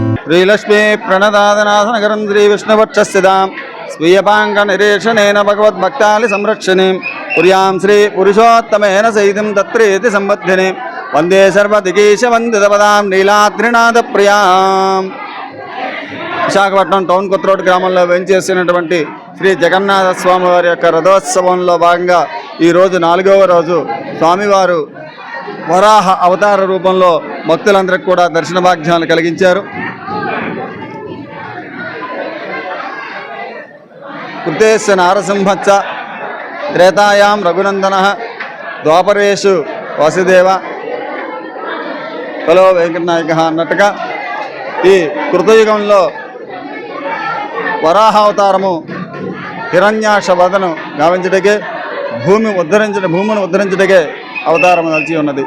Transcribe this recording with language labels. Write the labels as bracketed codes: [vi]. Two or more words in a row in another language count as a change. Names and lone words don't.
[sa] श्रीलक्ष्मी प्रणदादनाथनगरं श्रीविष्णुवक्षस्थितां स्वीयपाङ्गनिरीक्षणेन भगवद्भक्तालि संरक्षणीं पुर्यां श्रीपुरुषोत्तमेन सहितं तत्रेति सम्बद्धिनीं वन्दे सर्वदिगीशवन्दितपदां नीलाद्रिनाथप्रियाम्। [te] విశాఖపట్నం టౌన్ కొత్త రోడ్ గ్రామంలో వేంచేసినటువంటి శ్రీ జగన్నాథ స్వామి వారి యొక్క రథోత్సవంలో భాగంగా ఈరోజు 4వ రోజు స్వామివారు వరాహ అవతార రూపంలో భక్తులందరికీ కూడా దర్శన భాగ్యాలు కలిగించారు. [sa] కృతేశ నారసింహచ్చ త్రేతాయాం రఘునందన ద్వాపరేషు వాసుదేవ కలో వెంకటనాయక [te] అన్నట్టుగా ఈ కృతయుగంలో వరాహ అవతారము హిరణ్యాక్ష వదను గావించటకే భూమిని ఉద్ధరించటకే అవతారం నిలిచి ఉన్నది.